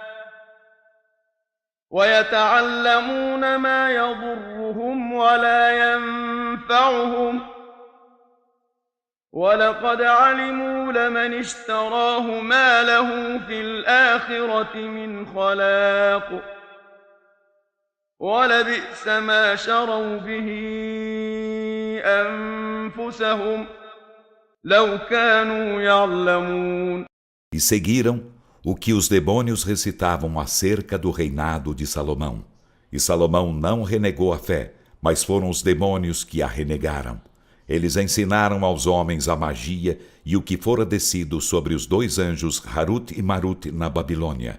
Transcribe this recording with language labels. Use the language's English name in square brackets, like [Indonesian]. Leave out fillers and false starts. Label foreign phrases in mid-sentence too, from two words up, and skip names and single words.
[Arabic] ويتعلمون ما يضرهم ولا ينفعهم ولقد علموا لمن اشتراه ما له في الآخرة من خلاق ولبئس ما شروا به أنفسهم لو كانوا يعلمون. [Portuguese] E seguiram o que os demônios recitavam acerca do reinado de Salomão. E Salomão não renegou a fé, mas foram os demônios que a renegaram. Eles ensinaram aos homens a magia e o que fora descido sobre os dois anjos Harut e Marut na Babilônia.